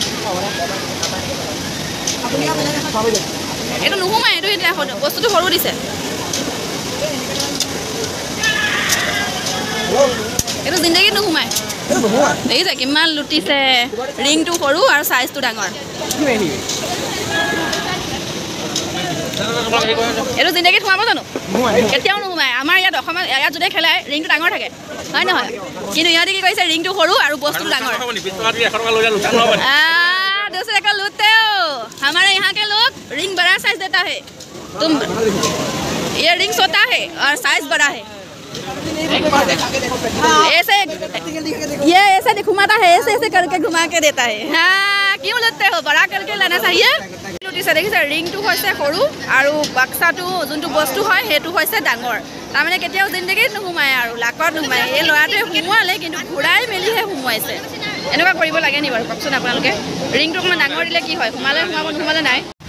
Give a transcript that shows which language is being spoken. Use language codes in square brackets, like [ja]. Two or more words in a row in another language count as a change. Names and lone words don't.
[as] এইটো নুহুমাই এইটো এতিয়া বস্তুটো সৰু দিছে এইটো জিন্দগীত নুহুমাই দেখিছে কিমান লুটিছে ৰিংটো সৰু আৰু চাইজটো ডাঙৰ এইটো জিন্দগীত সোমাব জানো কেতিয়াও নুহুমাই আমাৰ ইয়াত অসমত ইয়াত যদি খেলাই ৰিংটো ডাঙৰ থাকে হয় নহয় কিন্তু ইহঁতে কি কৰিছে ৰিংটো সৰু আৰু বস্তুটো ডাঙৰ [hi] दूसरे को लूटते हो हमारे यहाँ के लोग रिंग बड़ा साइज देता है तुम ये रिंग छोटा है और साइज बड़ा है ऐसे ये ऐसे घुमाता है ऐसे करके घुमा के देता है हाँ क्यों लूटते हो बड़ा करके लाना चाहिए [as] লুটিছে দেখিছে ৰিংটো হৈছে সৰু আৰু বাক্সাটো যোনটো বস্তু হয় সেইটো হৈছে ডাঙৰ তাৰমানে কেতিয়াও জিন্দগীত নুহুমায় আৰু লাকত নুহুমায় এই ল'ৰাটোৱে সোমোৱালে কিন্তু ঘূৰাই মেলিহে সোমোৱাইছে এনেকুৱা কৰিব লাগে নি বাৰু কওকচোন আপোনালোকে ৰিংটো অকণমান ডাঙৰ দিলে কি হয় সোমালে সোমাব নোসোমালে নাই